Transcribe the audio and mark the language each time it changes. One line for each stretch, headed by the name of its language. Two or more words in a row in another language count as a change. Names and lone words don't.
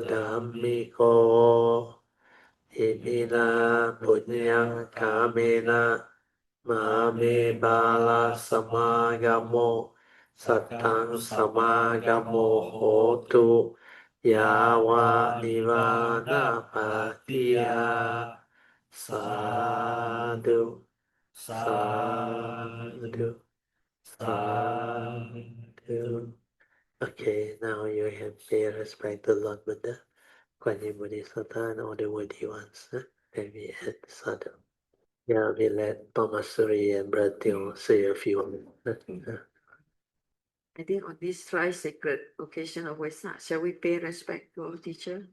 Pali: dhammiko imina punyang kamena mame bala samagamo satang samagamo hotu yawa nivana patiya sadhu sadhu sadhu.
English: Okay, now you can pay respect to Lord Buddha, Kuan Yin Bodhisattva, and all the worthy ones. Then we add sadhu. Yeah, we let Mama Suri and Brother Teo say a few words. I think on this thrice sacred occasion of Wesak, shall we pay respect to our teacher?